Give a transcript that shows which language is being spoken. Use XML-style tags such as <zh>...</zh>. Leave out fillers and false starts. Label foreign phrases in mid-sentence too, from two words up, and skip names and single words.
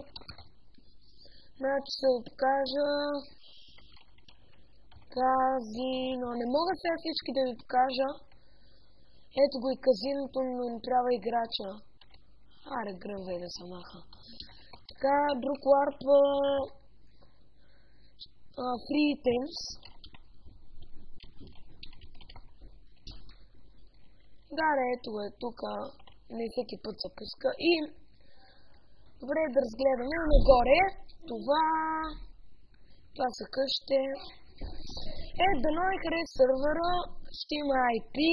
<bg>Значи ще ви покажа казино. Не мога сега всички да ви покажа. Ето го и казиното, но не трябва играча. Аре, гръмвай да се маха. Така, друг LARP.</bg> <en>Free items.</en> <bg>Да, ето е тук. Не всеки път се пуска. И добре да разгледаме нагоре. Това са къщите. Дано ви хареса сервера. Ще има IP.</bg>